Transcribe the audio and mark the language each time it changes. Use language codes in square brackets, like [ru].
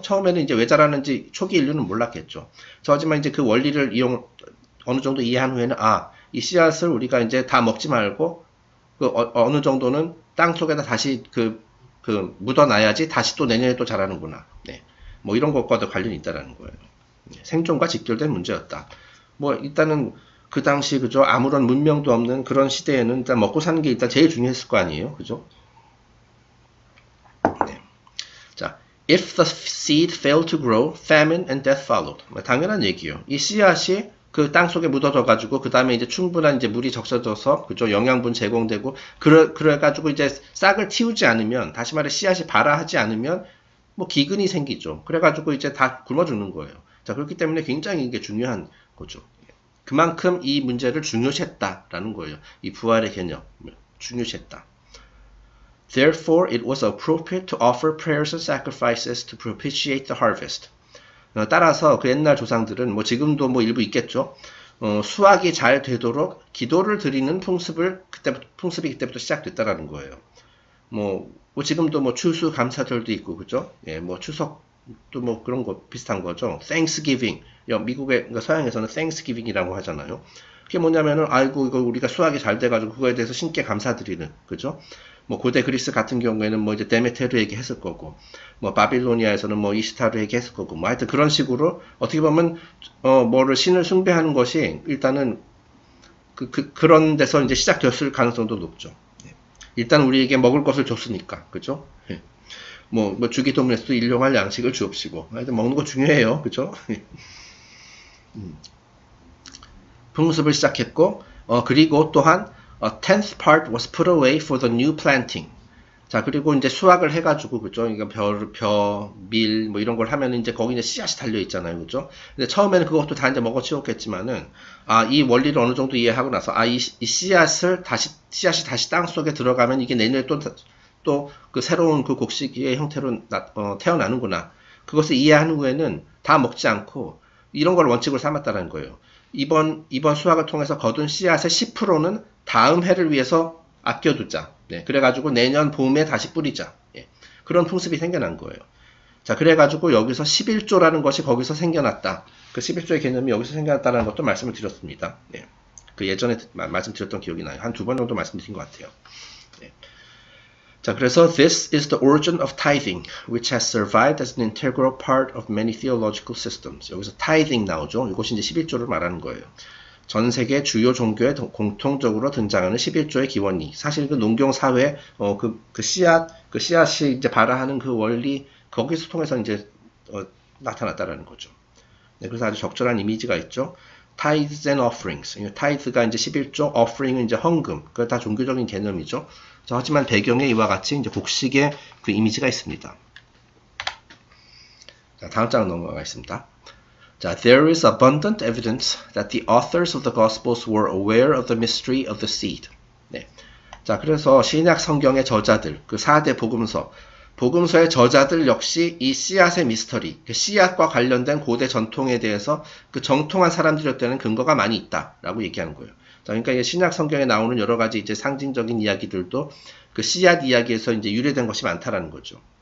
[ko] 처음에는 이제 왜 자라는지 초기 인류는 몰랐겠죠. 하지만 이제 그 원리를 어느 정도 이해한 후에는, 이 씨앗을 우리가 이제 다 먹지 말고, 어느 정도는 땅 속에다 다시 묻어놔야지 다시 또 내년에 또 자라는구나. 네. 뭐 이런 것과도 관련이 있다라는 거예요. 생존과 직결된 문제였다. 뭐 일단은 그 당시 그죠? 아무런 문명도 없는 그런 시대에는 일단 먹고 사는 게 일단 제일 중요했을 거 아니에요. 그죠? 네. [en] 자, if the seed failed to grow, famine and death followed. [ko] 당연한 얘기예요. 이 씨앗이 그 땅 속에 묻어져 가지고 그 다음에 이제 충분한 이제 물이 적셔져서 그죠? 영양분 제공되고 그래 가지고 이제 싹을 틔우지 않으면, 다시 말해 씨앗이 발아하지 않으면 뭐 기근이 생기죠. 그래가지고 이제 다 굶어 죽는 거예요. 자, 그렇기 때문에 굉장히 이게 중요한 거죠. 그만큼 이 문제를 중요시했다라는 거예요. 이 부활의 개념, 중요시했다. [en] Therefore, it was appropriate to offer prayers and sacrifices to propitiate the harvest. [ko] 따라서 그 옛날 조상들은 뭐 지금도 뭐 일부 있겠죠. 수확이 잘 되도록 기도를 드리는 풍습이 그때부터 시작됐다라는 거예요. 뭐 지금도 뭐 추수감사절도 있고, 그죠? 예, 뭐 추석도 뭐 그런 거 비슷한 거죠. [en] Thanksgiving. [ko] 미국의, 그러니까 서양에서는 Thanksgiving이라고 하잖아요. 그게 뭐냐면은, 아이고, 이거 우리가 수확이 잘 돼가지고 그거에 대해서 신께 감사드리는, 그죠? 뭐 고대 그리스 같은 경우에는 뭐 이제 데메테르에게 했을 거고, 뭐 바빌로니아에서는 뭐 이시타르에게 했을 거고, 뭐 하여튼 그런 식으로 어떻게 보면, 뭐를 신을 숭배하는 것이 일단은 그런 데서 이제 시작됐을 가능성도 높죠. 일단 우리에게 먹을 것을 줬으니까, 그죠? 뭐 주기도문에서도 일용할 양식을 주옵시고, 하여튼 먹는 거 중요해요, 그죠? 풍습을 시작했고, 그리고 또한 [en] a tenth part was put away for the new planting. [ko] 자, 그리고 이제 수확을 해가지고, 그죠? 그러니까 밀, 뭐 이런 걸 하면 이제 거기 이제 씨앗이 달려있잖아요. 그죠? 근데 처음에는 그것도 다 이제 먹어치웠겠지만은, 이 원리를 어느 정도 이해하고 나서, 이 씨앗이 다시 땅 속에 들어가면 이게 내년에 또 그 새로운 그 곡식의 형태로 태어나는구나. 그것을 이해한 후에는 다 먹지 않고, 이런 걸 원칙으로 삼았다는 거예요. 이번 수확을 통해서 거둔 씨앗의 10%는 다음 해를 위해서 아껴두자. 네, 그래가지고 내년 봄에 다시 뿌리자. 예, 그런 풍습이 생겨난 거예요. 자, 그래가지고 여기서 11조라는 것이 거기서 생겨났다. 그 11조의 개념이 여기서 생겨났다는 것도 말씀을 드렸습니다. 예, 그 예전에 말씀드렸던 기억이 나요. 한 2번 정도 말씀드린 것 같아요. 예. 자, 그래서 [en] this is the origin of tithing, which has survived as an integral part of many theological systems. [ko] 여기서 tithing 나오죠. 이것이 이제 11조를 말하는 거예요. 전 세계 주요 종교에 공통적으로 등장하는 11조의 기원이, 사실 그 농경 사회, 씨앗이 이제 발아하는 그 원리, 거기서 통해서 이제 나타났다라는 거죠. 네, 그래서 아주 적절한 이미지가 있죠. [en] tithes and offerings. tithe가 이제 11조, offering은 이제 헌금. [ko] 그거 다 종교적인 개념이죠. 자, 하지만 배경에 이와 같이 이제 곡식의 그 이미지가 있습니다. 자, 다음 장 넘어가겠습니다. [en] 자, there is abundant evidence that the authors of the Gospels were aware of the mystery of the seed. [ko] 네. 자, 그래서 신약 성경의 저자들, 그 4대 복음서의 저자들 역시 이 씨앗의 미스터리, 그 씨앗과 관련된 고대 전통에 대해서 그 정통한 사람들이었다는 근거가 많이 있다라고 얘기하는 거예요. 자, 그러니까 이게 신약 성경에 나오는 여러 가지 이제 상징적인 이야기들도 그 씨앗 이야기에서 이제 유래된 것이 많다라는 거죠.